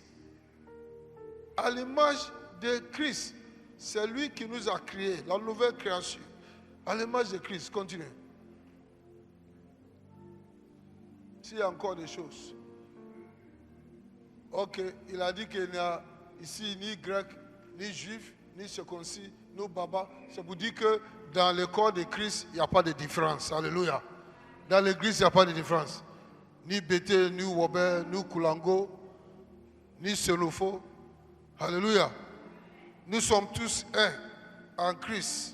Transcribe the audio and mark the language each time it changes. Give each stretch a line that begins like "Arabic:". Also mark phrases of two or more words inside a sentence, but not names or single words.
French: À l'image de Christ. C'est lui qui nous a créés, la nouvelle création. À l'image de Christ. Continuez. S'il y a encore des choses. Ok, il a dit qu'il n'y a ici ni grec, ni juif, ni circoncis, ni baba. C'est pour dire que dans le corps de Christ, il n'y a pas de différence. Alléluia. Dans l'église, il n'y a pas de différence. Ni Bété, ni Wobé, ni Koulango, ni Senofo. Alléluia. Nous sommes tous un en Christ.